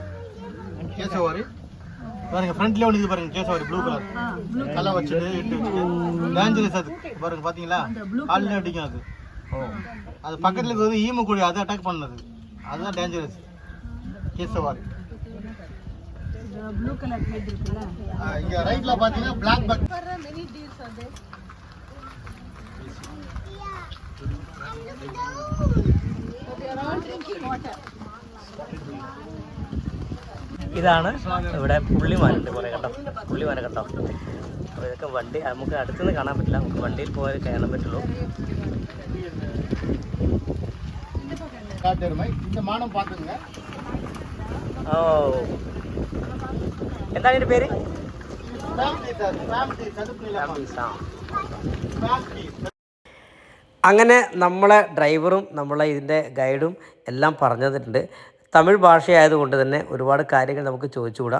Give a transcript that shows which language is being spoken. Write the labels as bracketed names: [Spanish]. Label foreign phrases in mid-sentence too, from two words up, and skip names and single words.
[Tamil] கேசவாரி பாருங்க, ஃப்ரண்ட்ல ஒன்று பாருங்க, கேசவாரி [English] blue colour colour [Tamil] வச்சுட்டு டேஞ்சரஸ். அது பாருங்க, பாத்தீங்களா காலில் அடிக்கும் அது. அது பக்கத்தில் இருக்கிறது ஈமு கோழி, அது அட்டாக் பண்ணது, அதுதான் டேஞ்சரஸ் கேசவாரி. [English] blue colour head [Tamil] இருக்குல்ல, இங்க ரைட்ல பாத்தீங்கன்னா [English] black buck. many deers are there. They are all drinking water. [Malayalam] ഇതാണ് ഇവിടെ പുള്ളിമാനുണ്ട് കുറേ കേട്ടോ. പുള്ളിമാനെ കേട്ടോ. അപ്പോൾ ഇതൊക്കെ വണ്ടി നമുക്ക് അടുത്തുനിന്ന് കാണാൻ പറ്റില്ല, നമുക്ക് വണ്ടിയിൽ പോയാൽ കാണാൻ പറ്റുള്ളൂ. [Tamil] இந்த மானம் பாத்துங்க. [Malayalam] എന്താണ് ഇതിന്റെ പേര്? അങ്ങനെ നമ്മളെ ഡ്രൈവറും നമ്മളെ ഇതിൻ്റെ ഗൈഡും എല്ലാം പറഞ്ഞു തന്നിട്ടുണ്ട്. തമിഴ് ഭാഷയായതുകൊണ്ട് തന്നെ ഒരുപാട് കാര്യങ്ങൾ നമുക്ക് ചോദിച്ചുകൂടാ.